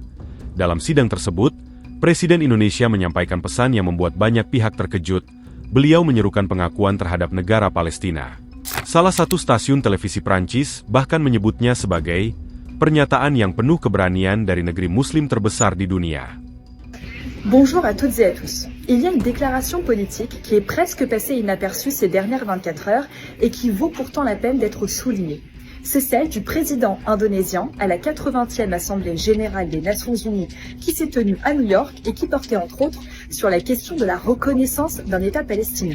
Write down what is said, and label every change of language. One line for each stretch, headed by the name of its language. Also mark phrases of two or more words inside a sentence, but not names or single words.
Indonesian: Dalam sidang tersebut, Presiden Indonesia menyampaikan pesan yang membuat banyak pihak terkejut. Beliau menyerukan pengakuan terhadap negara Palestina. Salah satu stasiun televisi Prancis bahkan menyebutnya sebagai pernyataan yang penuh keberanian dari negeri Muslim terbesar di dunia.
French: Bonjour à toutes et à tous. Il y a une déclaration politique qui est presque passée inaperçue ces dernières 24 heures et qui vaut pourtant la peine d'être soulignée. C'est celle du président indonésien à la 80e Assemblée générale des Nations Unies qui s'est tenue à New York et qui portait entre autres sur la question de la reconnaissance d'un État palestinien.